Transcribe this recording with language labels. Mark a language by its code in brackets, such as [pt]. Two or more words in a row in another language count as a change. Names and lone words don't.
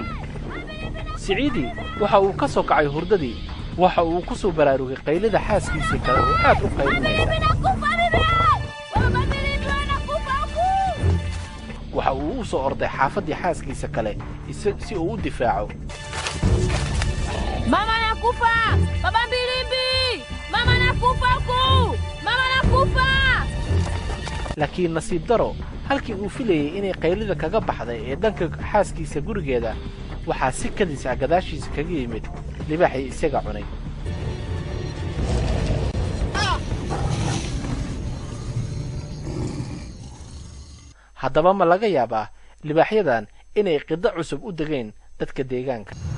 [so] Saidi waxa uu ka soo kacay hurdadii waxa uu ku soo baraarugay qaylada xaaskiisa kale oo aad u qaylinaysa. waxa uu u soo orday xaafadii xaaskiisa kale si uu u difaaco. [sw] Mama nakufa! Baba Mbilimbi! Mama nakufa ku! Mama nakufa! [so] laakiin nasiib daro halkii uu filayay inay qaylida kaga baxday ee dhanka xaaskiisa gurigeeda waxaa si kadis ah gadaashiisa kaga yimid libaaxii isaga cunay. haddaba ma laga yaabaa libaaxyadan inay qiddo cusub u degeen dadka deegaanka.